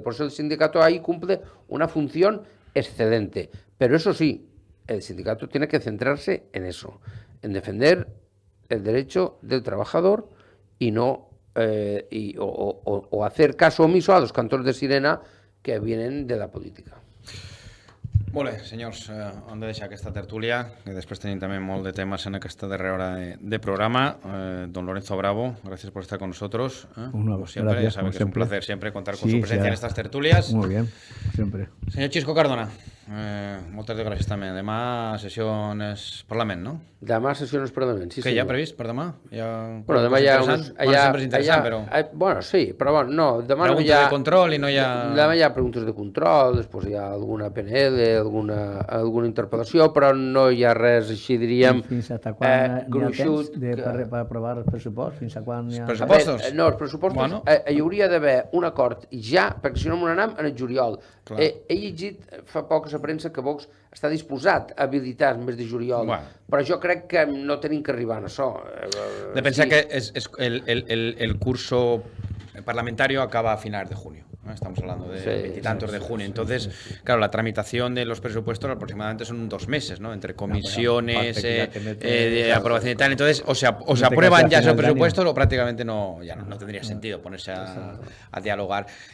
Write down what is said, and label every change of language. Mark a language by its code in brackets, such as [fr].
[es] Por eso el sindicato ahí cumple una función excelente. Pero eso sí, el sindicato tiene que centrarse en eso, en defender el derecho del trabajador y no o hacer caso omiso a los cantors de sirena que vienen de la política. [ca] Molt bé, senyors, hem de deixar aquesta tertúlia, que després tenim també molt de temes en aquesta darrera hora de programa. [es] Don Lorenzo Bravo, gracias por estar con nosotros. Como siempre, gracias, ya sabe que siempre. es un placer siempre contar con su presencia en estas tertulias. Muy bien, siempre. [ca] Senyor Chisco Cardona, moltes gràcies també. Demà sessions Parlament, no? Demà sessions Parlament, sí. Què hi ha previst per demà? Bueno, demà hi ha... sempre és interessant, però... Bueno, sí, però bueno, no, demà preguntes no hi ha... de control i no hi ha... Demà hi ha preguntes de control, després hi ha alguna PNL, alguna interpel·lació, però no hi ha res així, diríem... Fins a quan hi ha temps per aprovar el pressupost? Fins a quan hi ha... Pressupostos? No, els pressupostos bueno. Hi hauria d'haver un acord ja, perquè si no m'ho anem en el juliol. He llegit fa poc a la premsa que Vox està disposat a habilitar el mes de juliol, però jo crec que no tenim que arribar a això. [es] De pensar que el curso parlamentario acaba a finales de junio. Estamos hablando de veintitantos de junio. Entonces, claro, la tramitación de los presupuestos aproximadamente son 2 meses, ¿no? Entre comisiones, de aprobación y tal. Entonces, o se aprueban ya esos presupuestos o prácticamente no tendría sentido ponerse a dialogar.